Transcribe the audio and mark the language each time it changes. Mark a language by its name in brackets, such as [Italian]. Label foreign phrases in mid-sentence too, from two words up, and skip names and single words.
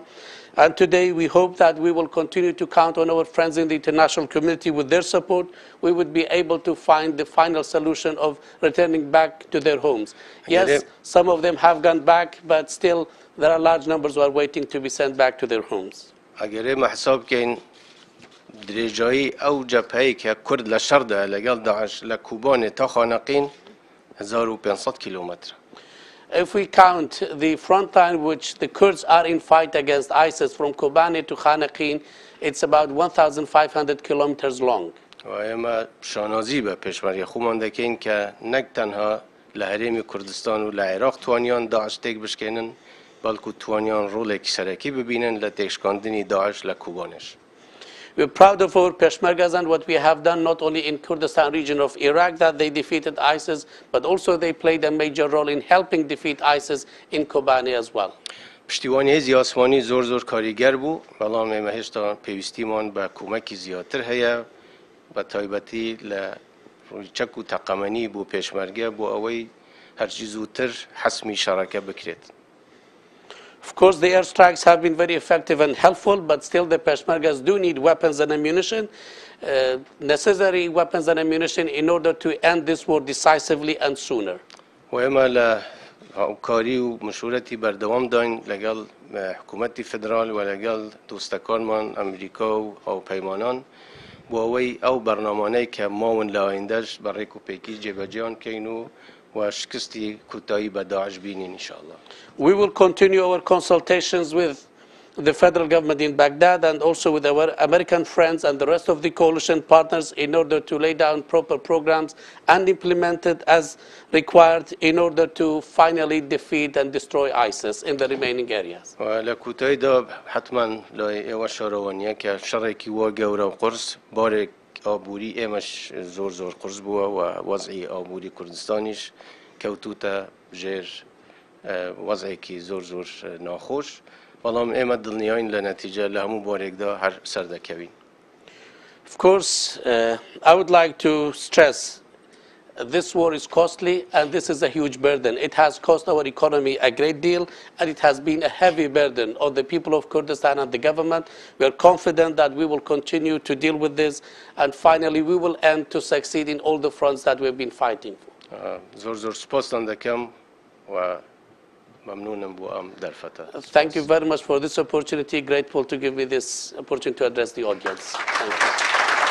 [English] And today we hope that we will continue to count on our friends in the international community. With their support, we would be able to find the final solution of returning back to their homes. Yes, some of them have gone back, but still there are large numbers who are waiting to be sent back to their homes. [Central Kurdish] ئەگەرێ مەحساب بکەین درێژایی ئەو جەبهەیە کە کورد لە شەڕدا لەگەڵ داعش لە کوبانێ تا خانەقین 1500 کیلومتر. [English] If we count the front line which the Kurds are in fight against ISIS from Kobane to Khanaqin, it's about 1,500 kilometers long. [Central Kurdish] و ئێمە شانازی بە پێشمەرگە خۆمان دەکەین کە نەک تەنها لە هەرێمی کوردستان و لە عێراق توانیان داعش تێک بشکێنن بەڵکو توانیان ڕۆڵێکی سەرەکی ببینن لە تێکشکاندنی داعش لە کوبانش. [English] We're proud of our Peshmergas and what we have done not only in Kurdistan region of Iraq that they defeated ISIS, but also they played a major role in helping defeat ISIS in Kobane as well. [Central Kurdish] پشتیوانی هێزی ئاسمانی زۆر کاریگەر بوو، بەڵام ئێمە هێشتا پێویستیمان بە کۆمەکی زیاتر هەیە بە تایبەتی لە ڕووی چەک و تەقەمەنی بۆ پێشمەرگە بۆ ئەوەی هەرچی زووتر حەسمی شەڕەکە بکرێت. [English] Of course, the airstrikes have been very effective and helpful, but still the Peshmergas do need weapons and ammunition, necessary weapons and ammunition in order to end this war decisively and sooner. [Central Kurdish] وإما لا هاوکاری و مشورەتی بەردەوام داین لەگەڵ حکوومەتی فدرال و لەگەڵ دۆستەکانمان ئەمریکا و هاوپەیمانان بۆ ئەوەی ئەو بەرنامانەی کە ماون لە ئایندەش بە ڕێک و پێکی جێبەجێیان کەین و وشکستی کوتایی بە داعش بینین [Arabic] انشاءالله. [English] We will continue our consultations with the federal government in Baghdad and also with our American friends and the rest of the coalition partners in order to lay down proper programs and implement it as required in order to finally defeat and destroy ISIS in the remaining areas. [Central Kurdish] لە کوتاییدا حتما لای ئێوە شارەوانیە کە شەڕێکی وا گەورە و قرس بارێک ئابووری ئێمەش زۆر قرس بووە و وەزعی ئابووری کوردستانیش کەوتوتە ژێر وەزعێکی زۆر ناخۆش، بەڵام ئێمە دڵنیاین لە نەتیجە لە هەموو بارێکدا هەر سەردەکەوین. [English] Of course, I would like to stress this war is costly and this is a huge burden. It has cost our economy a great deal and it has been a heavy burden on the people of Kurdistan and the government. We are confident that we will continue to deal with this and finally we will end to succeed in all the fronts that we have been fighting for. [Central Kurdish] زۆر سپاستان دەکەم و ممنونم بۆ ئەم دەرفەتە. [English] Thank you very much for this opportunity. Grateful to give me this opportunity to address the audience. Thank you.